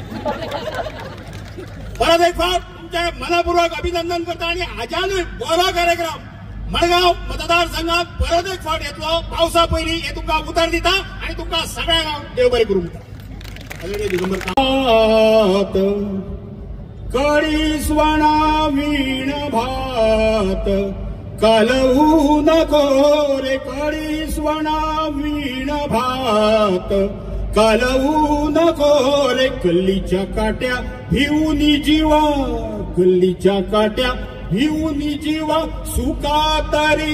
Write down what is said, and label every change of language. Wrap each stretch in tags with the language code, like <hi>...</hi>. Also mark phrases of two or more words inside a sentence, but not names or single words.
<kok>परत एक फावट तुमचे मनपूर्वक अभिनंदन करता आणि हाज्यानूय बरो कार्यक्रम मडगांव मतदारसंघात परत एक फावट येतलो पावसा पयलीं, हे तुमकां उतर दिता आणि तुमकां सगळ्यांक हांव देव बरें करूं म्हणटा.</kok> <mr>कडी स्वणा वीण भात कालवू नको रे, कडी स्वणा वीण भात कालवू नको रे, गल्लीच्या काट्या भिवूनी जीवा, गल्लीच्या काट्या भिवूनी जीवा, सुका तरी</mr>